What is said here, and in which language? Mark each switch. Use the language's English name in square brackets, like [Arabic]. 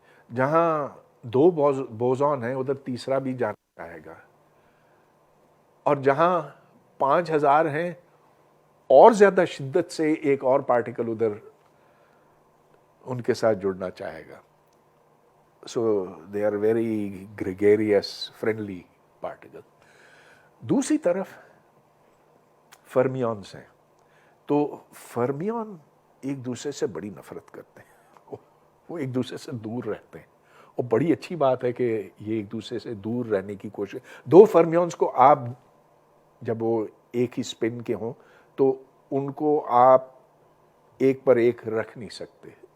[Urdu] جہاں 2 بوزون ہیں ادھر تیسرا بھی جانا چاہے گا، اور جہاں 5000 ہیں اور زیادہ شدت سے ایک اور پارٹیکل ادھر ان کے ساتھ جڑنا چاہے گا. [English] So they are very gregarious friendly particle. [Urdu] دوسری طرف فرمیونز ہیں. تو فرمیون ایک دوسرے سے بڑی نفرت کرتے ہیں، وہ ایک دوسرے سے دور رہتے ہیں. اور بڑی اچھی بات ہے کہ یہ ایک دوسرے سے دور رہنے کی کوشش. 2 فرمیونز کو آپ جب وہ ایک ہی اسپن کے ہوں تو ان کو آپ ایک پر ایک رکھ نہیں سکتے.